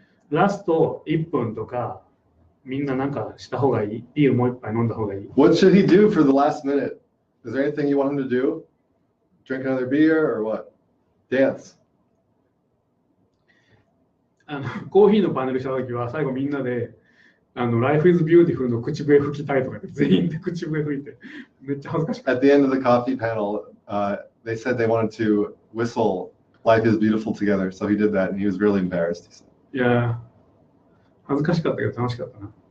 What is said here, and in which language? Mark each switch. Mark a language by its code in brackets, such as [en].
[ja] ラスト1分とかみんななんかした方がいい。ビールもう一杯飲んだ方がいい。 [en] What should he do for the last minute? Is there anything you want him to do? Drink another beer or what? Dance. [ja] コーヒーのパネルした時は最後みんなでLife is Beautiful の口笛吹きたいとか全員で口笛吹いてめっちゃ恥ずかしかった。 [en] At the end of the coffee panel, they said they wanted to whistle Life is Beautiful together, so he did that and he was really embarrassed. [ja] いや恥ずかしかったけど楽しかったな。